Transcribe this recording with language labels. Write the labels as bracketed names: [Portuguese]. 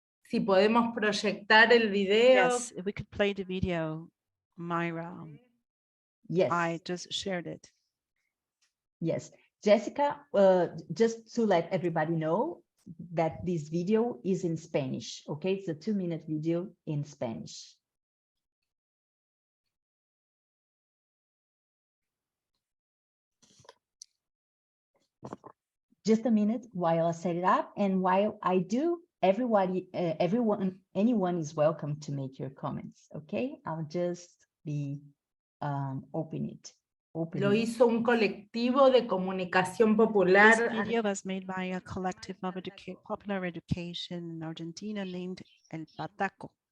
[Spanish] Si podemos proyectar el video. [English] Yes, if we could play the video, Myra. Yes. I just shared it. Yes. Jessica, just to let everybody know that this video is in Spanish, okay? It's a 2-minute video in Spanish. just a minute while I set it up, and while I do, anyone is welcome to make your comments. Okay, I'll just be opening. [Spanish] Lo hizo un colectivo de comunicación [English] This [Spanish] popular. [English] video was made by a collective of popular education in Argentina named El Pataco.